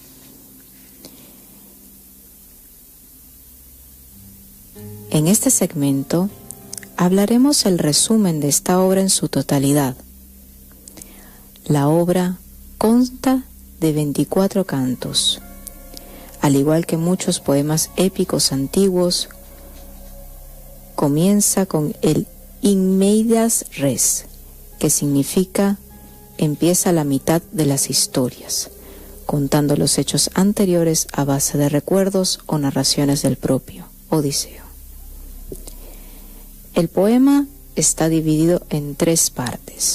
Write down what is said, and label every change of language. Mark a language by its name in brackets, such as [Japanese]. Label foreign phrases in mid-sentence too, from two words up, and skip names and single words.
[Spanish] En este segmento hablaremos el resumen de esta obra en su totalidad. La obra consta de 24 cantos. Al igual que muchos poemas épicos antiguos, comienza con el [Latin] in medias res, [Spanish] que significa empieza la mitad de las historias, contando los hechos anteriores a base de recuerdos o narraciones del propio Odiseo. El poema está dividido en 3 partes.